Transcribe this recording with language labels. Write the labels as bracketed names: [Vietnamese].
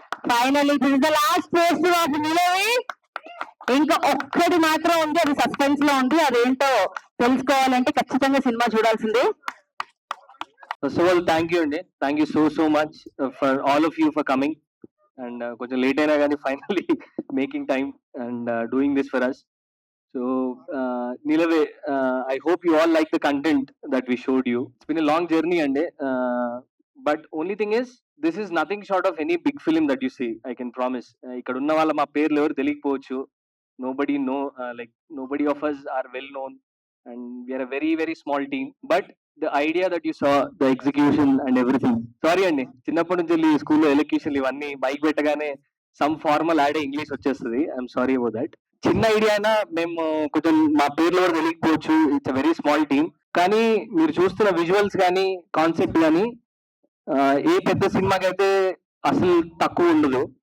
[English] Finally this is the last poster of Nilave. [Telugu] ఇంకా ఒక్కటి మాత్రం ఉంది, అది సస్పెన్స్ లో ఉంది. అదేంటో తెలుసుకోవాలంటే ఖచ్చితంగా సినిమా చూడాల్సిందే. [English] First of all, thank you అండి. Thank you so much for all of you for coming. And [Telugu] కొంచెం లేట్ అయినా కానీ [English] finally making time and doing this for us. So Nilave, I hope you all like the content that we showed you. It's been a long journey అండి. But only thing is, this is nothing short of any big film that you see. I can promise. [Telugu] ఇక్కడ ఉన్న వాళ్ళ మా పేర్లు ఎవరు తెలియకపోవచ్చు. [English] Nobody nobody of us are well known. And we are a very small team. But the idea that you saw, the execution and everything. [Telugu] Sorry అండి, చిన్నప్పటి నుంచి వెళ్ళి స్కూల్లో ఎలక్యూషన్ ఇవన్నీ మైక్ పెట్టగానే సమ్ ఫార్మల్ యాడ్ ఇంగ్లీష్ వచ్చేస్తుంది. [English] I'm sorry about that. [Telugu] చిన్న idea అయినా మేము కొంచెం మా పేర్లు కూడా తెలియకపోవచ్చు. [English] It's a very small team. [Telugu] కానీ మీరు చూస్తున్న విజువల్స్ కానీ కాన్సెప్ట్ కానీ ఏ పెద్ద సినిమాకి అయితే అసలు తక్కువ ఉండదు.